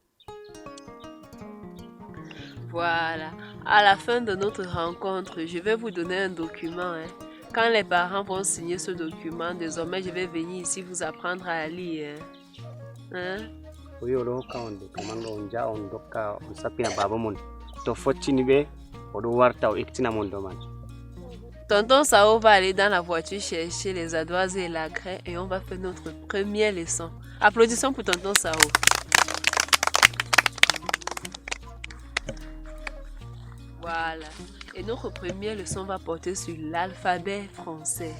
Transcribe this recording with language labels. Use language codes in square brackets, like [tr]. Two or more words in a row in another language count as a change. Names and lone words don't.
[fr] Voilà. À la fin de notre rencontre, je vais vous donner un document. Quand les parents vont signer ce document, désormais, je vais venir ici vous apprendre à lire. Hein? Oui, quand [ff] on ja on doka on sapina baba mon to fotini be odo warta o iktina mon doman. [fr] Tonton Sao va aller dans la voiture chercher les ardoises et la craie et on va faire notre première leçon. Applaudissons pour tonton Sao. Voilà. Et notre première leçon va porter sur l'alphabet français.